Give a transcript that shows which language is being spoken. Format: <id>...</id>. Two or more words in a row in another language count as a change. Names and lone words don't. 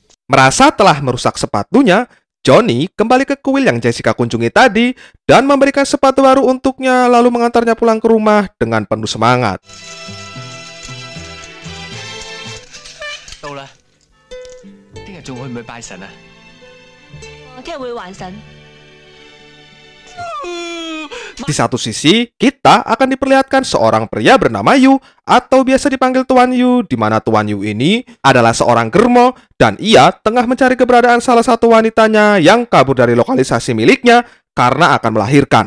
<id>Merasa telah merusak sepatunya, Johnny kembali ke kuil yang Jessica kunjungi tadi dan memberikan sepatu baru untuknya lalu mengantarnya pulang ke rumah dengan penuh semangat.</id> <yue>到啦，聽日仲會唔會拜神啊？我聽日會還神。</yue> <id>Di satu sisi, kita akan diperlihatkan seorang pria bernama Yu atau biasa dipanggil Tuan Yu, di mana Tuan Yu ini adalah seorang germo dan ia tengah mencari keberadaan salah satu wanitanya yang kabur dari lokalisasi miliknya karena akan melahirkan.</id>